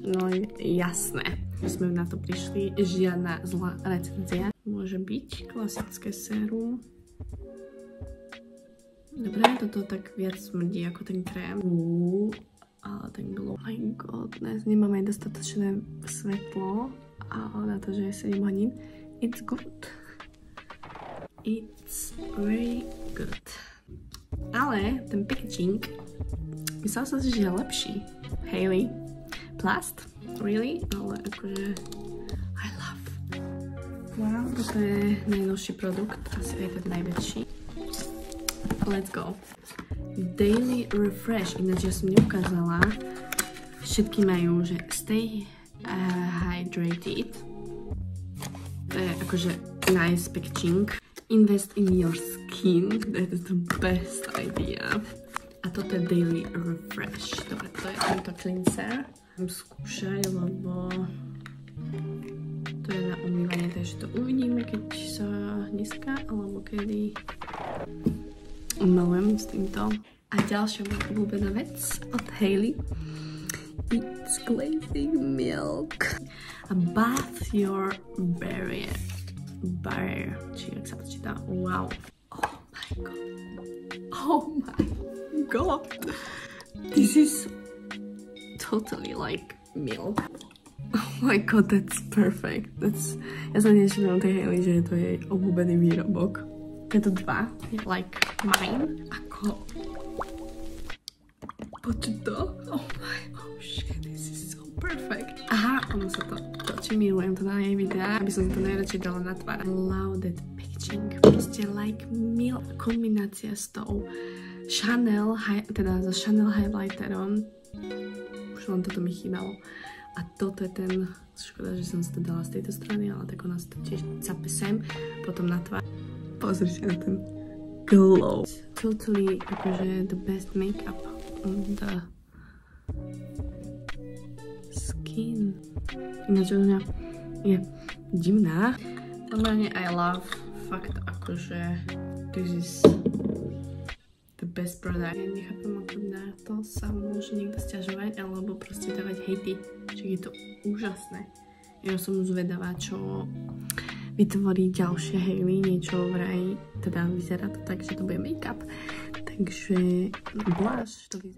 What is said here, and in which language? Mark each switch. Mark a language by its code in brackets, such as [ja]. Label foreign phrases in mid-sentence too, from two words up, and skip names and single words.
[sk] No jasné. My sme na to prišli. Žiadna zlá recenzia. Môže byť klasické sérum. Dobre, toto tak viac smrdí ako ten krém. Ale ten glow. [en] Oh my goodness. [sk] Nemám aj dostatočné svetlo. Ale na to, že je 7 hodín. [en] It's good. It's very good. [sk] Ale ten packaging myslela som si, že je lepší. Hailey. Plast? Really? Ale akože... [en] I love. [sk] Wow, toto je najnovší produkt. Asi aj ten najväčší. [en] Let's go. Daily Refresh. [sk] Ináč ja som neukázala. Všetky majú, že [en] stay hydrated. [sk] To je akože [en] nice packaging. Invest in your skin. That is the best idea. [sk] A toto je Daily Refresh. Dobre, to je tento cleanser. Budem skúšať, lebo to je na umývanie, takže to uvidíme, keď sa dneska, alebo kedy. Milujem s týmto. A ďalšia moja obľúbená vec od Hailey. [en] It's glazing milk. A bath your barrier. [sk] Či jak sa to číta? [en] Wow. Oh my god. Oh my god. This is totally like milk. Oh my god, that's perfect. [sk] Ja sa teším na tej Hailey, že to je jej obľúbený výrobok. Tieto dva, [en] like mine. [sk] Ako... Počuť to? [en] Oh shit, this is so perfect. [sk] Aha, ono sa to točí, milujem to na jej videa, aby som to najradšej dala na tvár. [en] Love that packaging. Proste like milk. [sk] Kombinácia s tou Chanel, teda so Chanel highlighterom. Už len toto mi chýbalo. A toto je ten, škoda, že som si to dala z tejto strany, ale tak ona sa to tiež cape sem, potom na tvár. Pozrite na ten glow. [en] Totally, akože the best makeup on the skin. [sk] Ináč ona je divná. [en] Normálne I love [sk] fakt akože [en] this is the best product. [sk] Ja nechápem, ako na to sa môže niekto sťažovať alebo proste dávať hejty. Čiže je to úžasné. Ja som zvedavá, čo vytvorí ďalšie Hailey, niečo vraj, teda vyzerá to tak, že to bude make-up. Takže bláš to vyzerá.